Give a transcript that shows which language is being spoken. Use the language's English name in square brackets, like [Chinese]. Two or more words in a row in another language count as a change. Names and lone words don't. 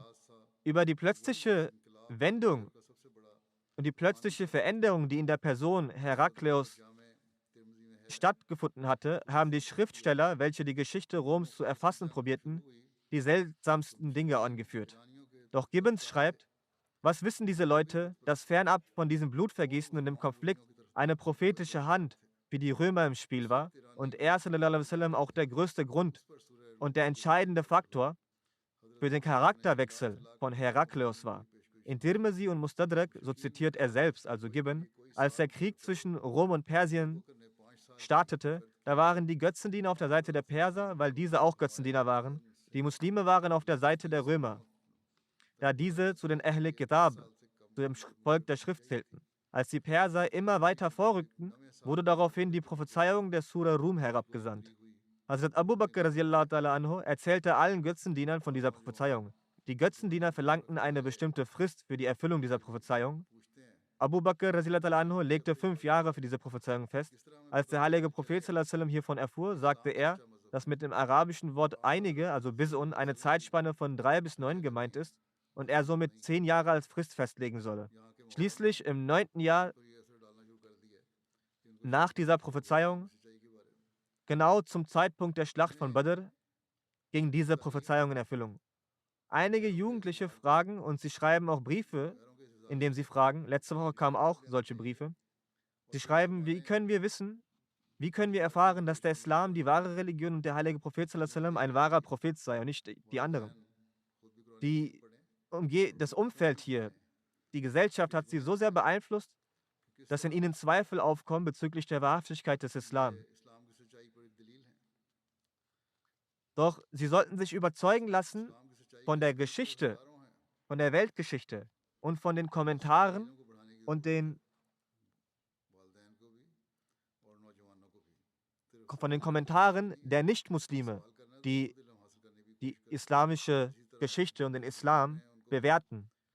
[German] Über die plötzliche Wendung und die plötzliche Veränderung, die in der Person Herakleus stattgefunden hatte, haben die Schriftsteller, welche die Geschichte Roms zu erfassen probierten, die seltsamsten Dinge angeführt. Doch Gibbons schreibt, was wissen diese Leute, dass fernab von diesem Blutvergießen und dem Konflikt eine prophetische Hand wie die Römer im Spiel war und er [Arabic] صلى الله عليه وسلم [German] auch der größte Grund und der entscheidende Faktor für den Charakterwechsel von Herakleus war. In Tirmizi und Mustadrak, so zitiert er selbst, also Gibbon, als der Krieg zwischen Rom und Persien startete, da waren die Götzendiener auf der Seite der Perser, weil diese auch Götzendiener waren. Die Muslime waren auf der Seite der Römer, da diese zu den [Arabic] أهل كتاب, [German] zu dem Volk der Schrift zählten. Als die Perser immer weiter vorrückten, wurde daraufhin die Prophezeiung der Sura Rum herabgesandt. Hazrat Abu Bakr [Arabic] رضي الله تعالى عنه [German] erzählte allen Götzendienern von dieser Prophezeiung. Die Götzendiener verlangten eine bestimmte Frist für die Erfüllung dieser Prophezeiung. Abu Bakr [Arabic] رضي الله تعالى عنه [German] legte 5 Jahre für diese Prophezeiung fest. Als der heilige Prophet [Arabic] صلى الله عليه وسلم [German] hiervon erfuhr, sagte er, dass mit dem arabischen Wort einige, also Bis'un, eine Zeitspanne von 3 bis 9 gemeint ist und er somit 10 Jahre als Frist festlegen solle. Schließlich im 9. Jahr nach dieser Prophezeiung, genau zum Zeitpunkt der Schlacht von Badr, ging diese Prophezeiung in Erfüllung. Einige Jugendliche fragen und sie schreiben auch Briefe, indem sie fragen, letzte Woche kamen auch solche Briefe. Sie schreiben, wie können wir erfahren, dass der Islam die wahre Religion und der heilige Prophet [Arabic] صلى الله عليه وسلم [German] ein wahrer Prophet sei und nicht die anderen. Das Umfeld hier, die Gesellschaft hat sie so sehr beeinflusst, dass in ihnen Zweifel aufkommen bezüglich der Wahrhaftigkeit des Islam. Doch sie sollten sich überzeugen lassen von der Geschichte, von der Weltgeschichte und von den Kommentaren und von den Kommentaren der Nichtmuslime, die die islamische Geschichte und den Islam bewerten.